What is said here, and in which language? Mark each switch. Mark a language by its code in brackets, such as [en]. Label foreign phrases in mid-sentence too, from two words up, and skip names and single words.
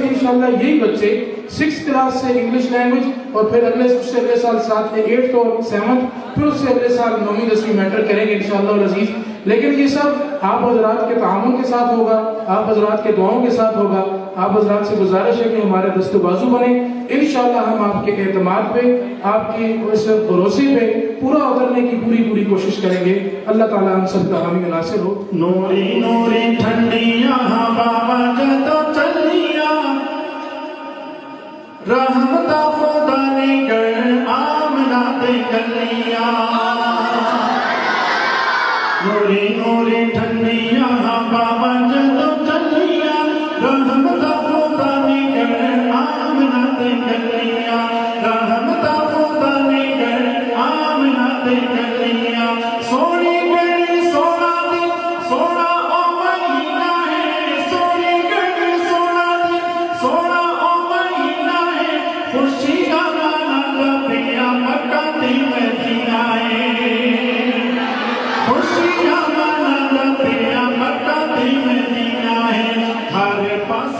[ur] انشاءاللہ یہی بچے 6 کلاس سے انگلش لینگویج اور پھر اس سے اگلے سال 7 8 اور 7 پھر اس سے اگلے سال 9ویں 10ویں میٹرک کریں گے انشاءاللہ العزیز، لیکن یہ سب آپ حضرات کے تعاون کے ساتھ ہوگا، آپ حضرات کے دعاؤں کے ساتھ ہوگا، آپ حضرات سے گزارش ہے کہ ہمارے دست و بازو بنیں، انشاءاللہ ہم آپ کے اعتماد پہ، آپ کی اس بھروسے پہ پورا اترنے کی پوری کوشش کریں گے، اللہ تعالیٰ ہم سب کا حامی و ناصر ہو۔ [pa] نوری نوری ٹھنڈیاں بابا جدو چلیاں، رحمتہ خدا نے کر آمنہ دے گلیاں، نوری نوری ٹھنڈیاں بابا جدو چلیاں، رحمتہ خدا نے کر آمنہ دے گلیاں، رحمتہ خدا نے کر آمنہ دے گلیاں، سونی گڑی سونا دن سونا او مہینہ ہے، سونی گڑی سونا دن سونا او مہینہ ہے، خوشی کا گانا لبیا مکہ دی مدینہ ہے، خوشی کا گانا لبیا مکہ دی مدینہ ہے، ہر پاس